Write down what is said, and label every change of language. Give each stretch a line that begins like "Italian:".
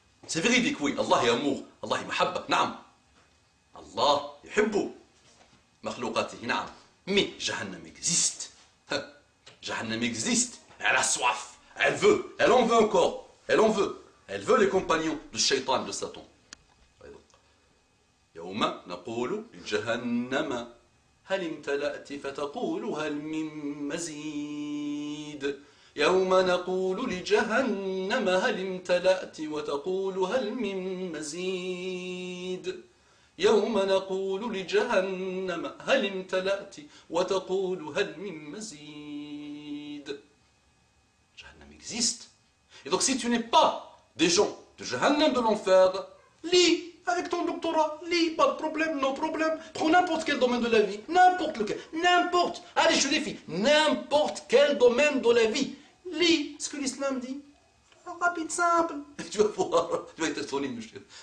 French: C'est véridique, oui. Allah y amour, Allah y mahabba, naam.
Arabic: Allah yuhibbu makhlouqatihi,
French: naam. Mais Jahannam existe. Jahannam existe, elle a soif, elle veut, elle en veut encore, elle en veut. Elle veut les compagnons du shaitan, de Satan.
Arabic: يوم نقول لجهنم هل امتلأت فتقول هل من مزيد يوم نقول لجهنم هل امتلأت وتقول هل من مزيد يوم نقول لجهنم هل امتلأت وتقول هل من مزيد.
French: Jahannam existe. Et donc si tu n'es pas des gens de Jahannam, de l'enfer, lis avec ton doctorat, lis, pas de problème, non problème. Prends n'importe quel domaine de la vie, n'importe lequel, n'importe. Allez, je te défie, n'importe quel domaine de la vie. Lis ce que l'islam dit. Rapide, simple. Tu vas voir, tu vas être étonné, monsieur.